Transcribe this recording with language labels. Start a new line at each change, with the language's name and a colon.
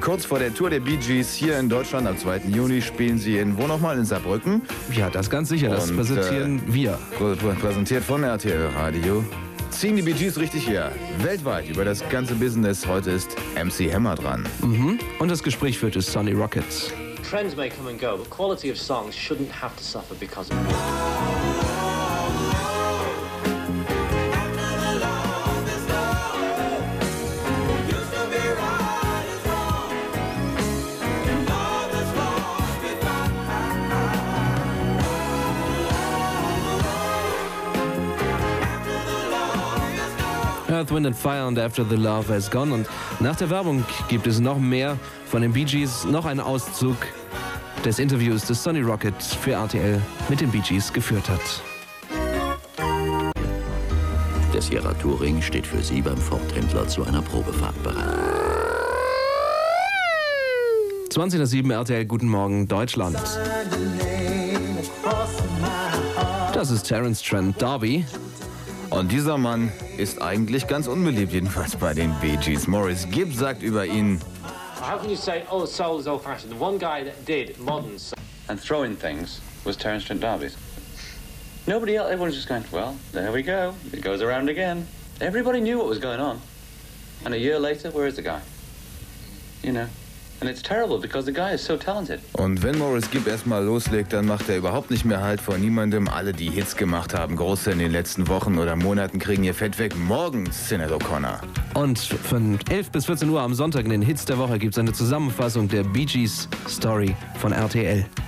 German: Kurz vor der Tour der Bee Gees hier in Deutschland am 2. Juni spielen sie in wo nochmal? In Saarbrücken? Ja, das ganz sicher. Das präsentieren wir. Präsentiert von RTL Radio. Ziehen die Bee Gees richtig her. Weltweit über das ganze Business. Heute ist MC Hammer dran. Mhm. Und das Gespräch führt es Sonny Rockets.
English: Trends may come and go, but quality of songs shouldn't have to suffer because of it. Earth, Wind and Fire and After the Love Has Gone.
German: Und nach der Werbung gibt es noch mehr von den Bee Gees, noch einen Auszug des Interviews, das Sonny Rockets für RTL mit den Bee Gees geführt hat. Der Sierra Touring steht für Sie beim Ford-Händler zu einer Probefahrt bereit. 20.07 RTL, guten Morgen, Deutschland. Das ist Terence Trent D'Arby. Und dieser Mann ist eigentlich ganz unbeliebt, jedenfalls bei den Bee Gees. Maurice Gibb sagt über ihn:
English: How can you say, oh, soul is old fashioned? The one guy that did modern soul and throwing things was Terence Trent D'Arby's. Nobody else, everyone's just going, well, there we go, it goes around again. Everybody knew what was going on. And a year later, where is the guy? You know? And it's terrible because the guy is so talented.
German: Und wenn Maurice Gibb erstmal loslegt, dann macht er überhaupt nicht mehr Halt vor niemandem. Alle, die Hits gemacht haben, große in den letzten Wochen oder Monaten, kriegen ihr Fett weg. Morgen, Sinéad O'Connor. Und von 11 bis 14 Uhr am Sonntag in den Hits der Woche gibt es eine Zusammenfassung der Bee Gees Story von RTL.